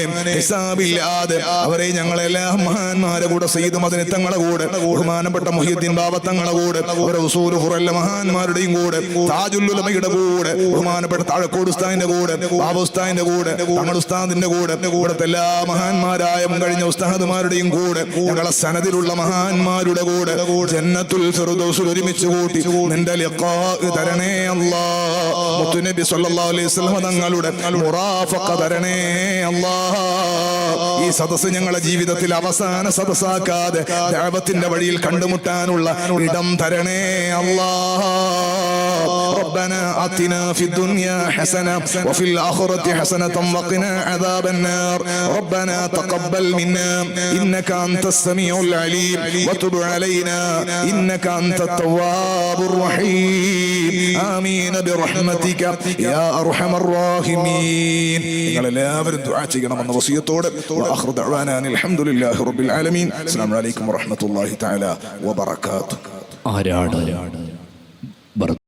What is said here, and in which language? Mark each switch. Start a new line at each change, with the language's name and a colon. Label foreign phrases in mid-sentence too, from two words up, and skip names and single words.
Malayalam: ഹിസാബില്ല ഇല്ലാതെ അവരെ ഞങ്ങളെല്ലാം മഹാന്മാരെ കൂടെ സയ്യിദ് മദനി തങ്ങളെ കൂടെ ബഹുമാനപ്പെട്ട മുഹ്യിദ്ദീൻ ബാബ തങ്ങളെ കൂടെ അവരെ ഉസൂൽ ഖുറല്ല മഹാന്മാരുടെയും കൂടെ താജുൽ ഉലമയുടെ കൂടെ ബഹുമാനപ്പെട്ട താഴക്കോട് ഉസ്താദിന്റെ കൂടെ ബാബ ഉസ്താദിന്റെ കൂടെ തങ്ങൾ ഉസ്താദിന്റെ കൂടെ ഇവിടുത്തെ എല്ലാ മഹാന്മാരായ മുൻകഴിഞ്ഞ ഉസ്താദുമാരുടെയും കൂടെ ഞങ്ങളെ സനദിലുള്ള മഹാന്മാരുടെ കൂടെ ജന്നത്തുൽ ഫിർദൗസിൽ ഒരുമിച്ച് കൂട്ടി നിന്റെ ലിഖാ തരണേ അല്ലാഹ്. മുത്തുനബി
Arabic: صلى الله عليه وسلم
Malayalam: തങ്ങളുടെ മുറാഫഖ തരണേ അല്ലാഹ്. ഈ സദസ്സ് ഞങ്ങളുടെ ജീവിതത്തിൽ അവസാന സദസ്സാക്കാതെ ദഅവത്തിന്റെ വഴിയിൽ കണ്ടുമുട്ടാനുള്ള ഇടം തരണേ അല്ലാഹ്.
Arabic: ربنا آتنا في الدنيا حسنة وفي الآخرة حسنة وقنا عذاب النار. ربنا تقبل منا إنك أنت السميع العليم وتب علينا إنك أنت التواب الرحيم. آمين برحمتك يا أرحم الراحمين.
Malayalam: എല്ലാവരും ദുആ ചെയ്യണമെന്ന വസിയത്തോടെ
Arabic: وآخر دعوانا أن الحمد لله رب العالمين. السلام عليكم ورحمة الله تعالى وبركاته.
Malayalam: ആരാണ്